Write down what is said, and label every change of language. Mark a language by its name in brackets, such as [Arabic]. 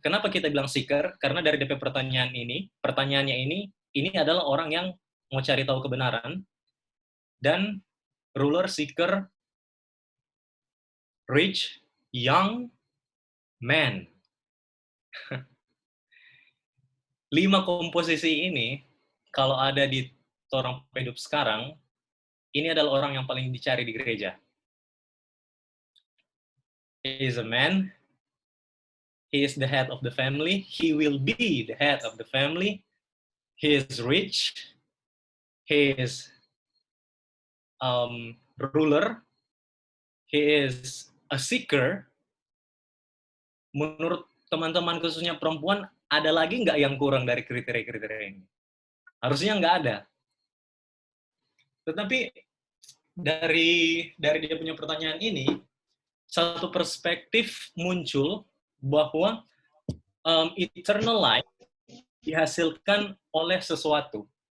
[Indonesian] Kenapa kita bilang seeker? Karena dari DP pertanyaannya ini adalah orang yang mau cari tahu kebenaran, dan ruler, seeker, rich, young, man. 5 komposisi ini, kalau ada di orang hidup sekarang, ini adalah orang yang paling dicari di gereja. [English] He is a man, he is the head of the family, he will be the head of the family, he is rich, he is ruler, he is a seeker. [Indonesian] Menurut teman-teman khususnya perempuan, ada lagi nggak yang kurang dari kriteria-kriteria ini? Harusnya nggak ada. Tetapi dari dia punya pertanyaan ini, satu perspektif muncul bahwa eternal life dihasilkan oleh sesuatu.